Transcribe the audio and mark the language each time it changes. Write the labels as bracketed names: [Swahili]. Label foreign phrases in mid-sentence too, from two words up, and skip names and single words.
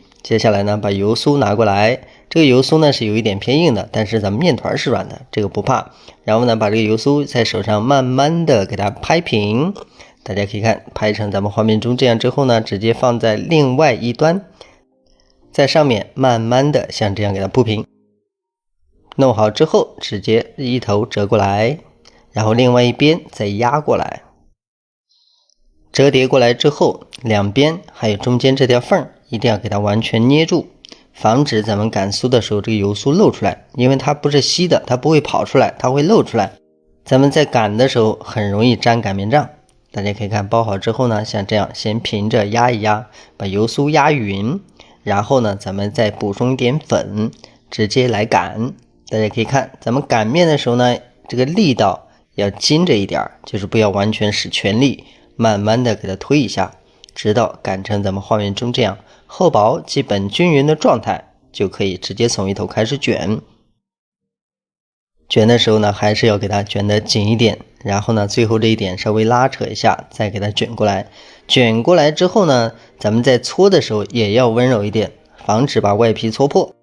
[Chinese] 接下來呢，把油酥拿過來。這個油酥呢是有一點偏硬的，但是咱們面團是軟的，這個不怕。然後呢，把這個油酥在手上慢慢的給它拍平。大家可以看，拍成咱們畫面中這樣之後呢，直接放在另外一端。在上面慢慢的像這樣給它鋪平，弄好之後直接一頭折過來，然後另外一邊再壓過來，折疊過來之後，兩邊還有中間這條縫一定要給它完全捏住，防止咱們擀酥的時候這個油酥漏出來，因為它不是稀的，它不會跑出來，它會漏出來，咱們在擀的時候很容易粘擀面杖。大家可以看包好之後呢，像這樣先平着壓一壓，把油酥壓勻，然後呢，咱們再補充一點粉，直接來擀。大家可以看，咱們擀面的時候呢，這個力道要精着一點，就是不要完全使全力，慢慢的給它推一下，直到擀成咱們畫面中這樣厚薄基本均勻的狀態，就可以直接從一頭開始捲。捲的時候呢，還是要給它捲得緊一點，然後呢，最後這一點稍微拉扯一下，再給它捲過來。捲過來之後呢，咱們在搓的時候也要溫柔一點，防止把外皮搓破。